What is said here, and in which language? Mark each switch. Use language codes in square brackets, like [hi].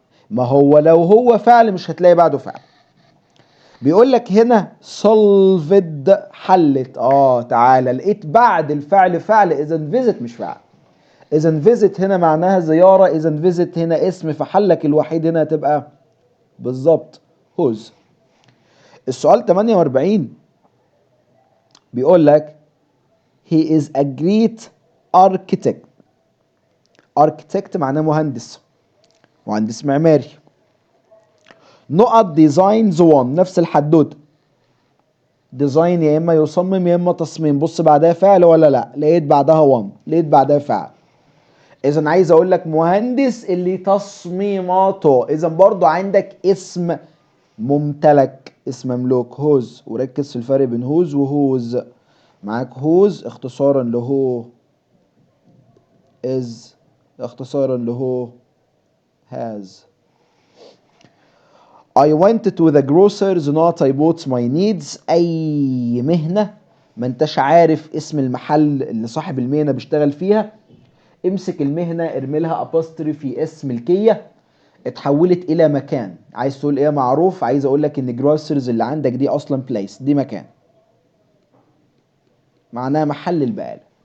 [ar] ما هو لو هو فعل مش هتلاقي بعده فعل. بيقول لك هنا solved حلت. تعالى لقيت بعد الفعل فعل، اذا فيزيت مش فعل. اذا فيزيت هنا معناها زيارة، اذا فيزيت هنا اسم، فحلك الوحيد هنا هتبقى بالظبط هوز. السؤال 48 بيقول لك [en] he is a great architect. [ar] architect معناه مهندس، مهندس معماري. نقط designs one، نفس الحدوته. ديزاين يا اما يصمم يا اما تصميم. بص بعدها فعل ولا لا؟ لقيت بعدها one، لقيت بعدها فعل. اذا عايز اقول لك مهندس اللي تصميماته، اذا برضو عندك اسم ممتلك، اسم مملوك هوز. وركز في الفرق بين هوز وهوز. معاك هوز اختصارا لهو is، اختصارا لهو has. [en] I went to the grocers not I bought my needs. [ar] اي مهنة ما انتش عارف اسم المحل اللي صاحب المهنة بيشتغل فيها، امسك المهنة ارمي لها apostrophe اس ملكية، اتحولت الى مكان. عايز تقول ايه معروف؟ عايز اقول لك ان grocers اللي عندك دي اصلا place، دي مكان، معناها محل البقالة.